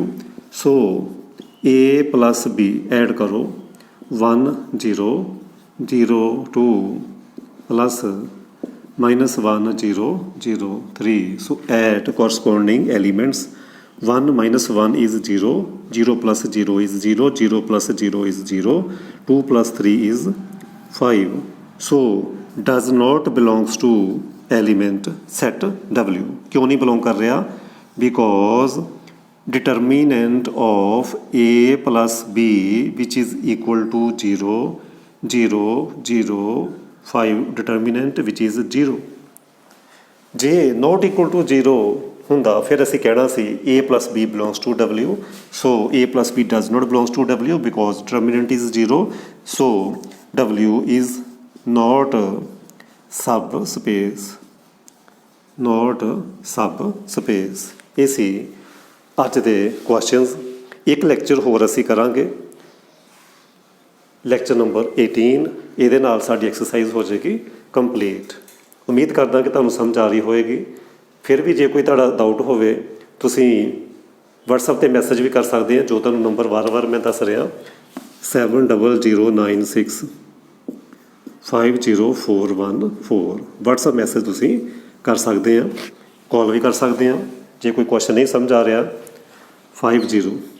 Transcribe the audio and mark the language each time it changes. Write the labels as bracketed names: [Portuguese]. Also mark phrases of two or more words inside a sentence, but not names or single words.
[English] so A plus B add करो 1 0 0 2 plus -1 0 0 3, so add corresponding elements। 1 minus 1 is 0, 0 plus 0 is 0, 0 plus 0 is 0, 2 plus 3 is 5, so does not belongs to element set W। [Hindi] क्यों नहीं belong कर रहा? [English] because determinant of A plus B which is equal to 0 0 0 5 determinant which is 0। ਜੇ not equal to 0 [Punjabi] ਹੁੰਦਾ ਫਿਰ ਅਸੀਂ ਕਹਿਣਾ ਸੀ [English] A plus B belongs to W, so A plus B does not belongs to W because determinant is 0, so W is not subspace, [Punjabi] ਇਹ ਸੀ ਅੱਜ ਦੇ ਕੁਐਸਚਨਸ। ਇੱਕ ਲੈਕਚਰ ਹੋਰ ਅਸੀਂ ਕਰਾਂਗੇ, ਲੈਕਚਰ ਨੰਬਰ 18, ਇਹਦੇ ਨਾਲ ਸਾਡੀ ਐਕਸਰਸਾਈਜ਼ ਹੋ ਜਾਏਗੀ ਕੰਪਲੀਟ। ਉਮੀਦ ਕਰਦਾ ਕਿ ਤੁਹਾਨੂੰ ਸਮਝ ਆ ਰਹੀ ਹੋਏਗੀ। ਫਿਰ ਵੀ ਜੇ ਕੋਈ ਤੁਹਾਡਾ ਡਾਊਟ ਹੋਵੇ ਤੁਸੀਂ WhatsApp 'ਤੇ ਮੈਸੇਜ ਵੀ ਕਰ ਸਕਦੇ ਆ, ਜੋ ਤੁਹਾਨੂੰ ਨੰਬਰ ਵਾਰ-ਵਾਰ ਮੈਂ ਦੱਸ ਰਿਹਾ 7009650414 WhatsApp ਮੈਸੇਜ ਤੁਸੀਂ ਕਰ ਸਕਦੇ ਆ, ਕਾਲ ਵੀ ਕਰ ਸਕਦੇ ਆ ਜੇ ਕੋਈ ਕੁਐਸਚਨ ਨਹੀਂ ਸਮਝ ਆ ਰਿਹਾ 50।